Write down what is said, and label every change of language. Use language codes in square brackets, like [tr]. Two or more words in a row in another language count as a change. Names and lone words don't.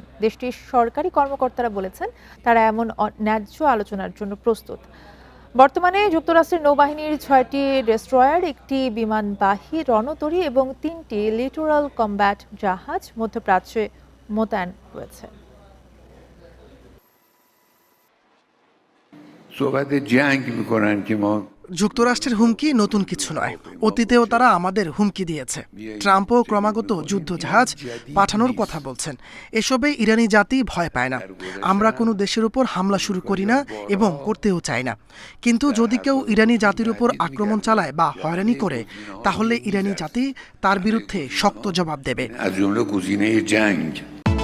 [bn] দেশটির সরকারি কর্মকর্তারা বলেছেন, তারা এমন ন্যায্য আলোচনার জন্য প্রস্তুত। বর্তমানে যুক্তরাষ্ট্রের নৌবাহিনীর 6টি ডেস্ট্রয়ার, একটি বিমানবাহী রণতরী এবং 3টি লিটোরাল কম্ব্যাট জাহাজ মধ্যপ্রাচ্যে মোতায়েন রয়েছে। [fa] صحبت جنگ میکنن که ما [bn] যুক্তরাষ্ট্রের হুমকি নতুন কিছু নয়, অতীতেও তারা আমাদের হুমকি দিয়েছে। ট্রাম্পও ক্রমাগত যুদ্ধজাহাজ পাঠানোর কথা বলছেন। এসবে ইরানি জাতি ভয় পায় না। আমরা কোনো দেশের উপর হামলা শুরু করি না এবং করতেও চাই না। কিন্তু যদি কেউ ইরানি জাতির উপর আক্রমণ চালায় বা হয়রানি করে, তাহলে ইরানি জাতি তার বিরুদ্ধে শক্ত জবাব দেবে। [fa] از جمله گزینه جنگ